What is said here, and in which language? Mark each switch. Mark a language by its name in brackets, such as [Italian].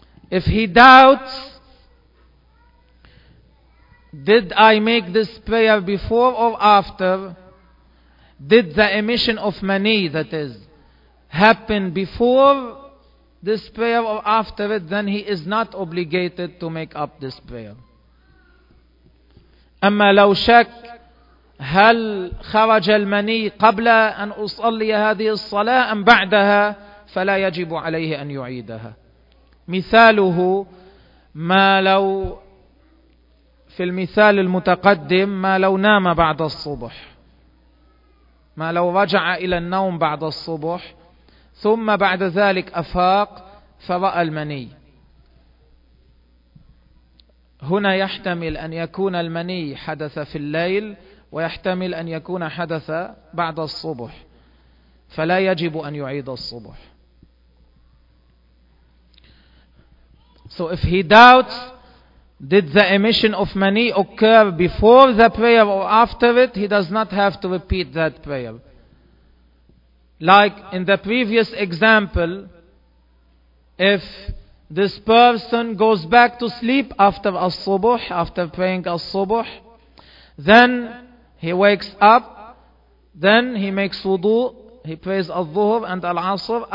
[English] If he doubts, did I make this prayer before or after? Did the emission of mani, that is, happen before this prayer or after it? Then he is not obligated to make up this prayer. [Arabic] أما لو شك هل خرج المني قبل أن أصلي هذه الصلاة أم بعدها فلا يجب عليه أن يعيدها. مثاله ما لو في المثال المتقدم ما لو نام بعد الصبح، ما لو رجع إلى النوم بعد الصبح ثم بعد ذلك أفاق فرأى المني. هنا يحتمل أن يكون المني حدث في الليل ويحتمل أن يكون حدث بعد الصبح، فلا يجب أن يعيد الصبح. [English] So if he doubts, did the emission of mani occur before the prayer or after it, he does not have to repeat that prayer. Like in the previous example, if this person goes back to sleep after al-subuh, after praying al-subuh, then he wakes up, then he makes wudu, he prays al-zuhur and al-asr.